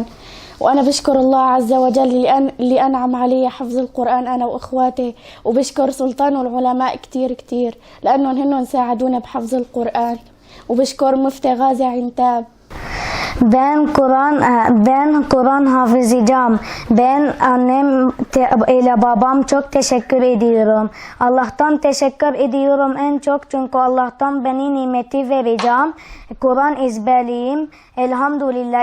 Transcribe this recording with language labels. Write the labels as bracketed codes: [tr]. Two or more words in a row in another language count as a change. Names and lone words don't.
[ar] وأنا بشكر الله عز وجل اللي أنعم علي حفظ القرآن أنا وإخواتي وبشكر سلطان والعلماء كتير لأنهم هن ساعدونا بحفظ القرآن وبشكر مفتي غازي عنتاب. [tr] Ben Kur'an hafızlayacağım. Ben annem ile babam çok teşekkür ediyorum. Allah'tan teşekkür ediyorum en çok çünkü Allah'tan beni nimeti vereceğim. Kur'an ezberleyeyim. Elhamdülillah.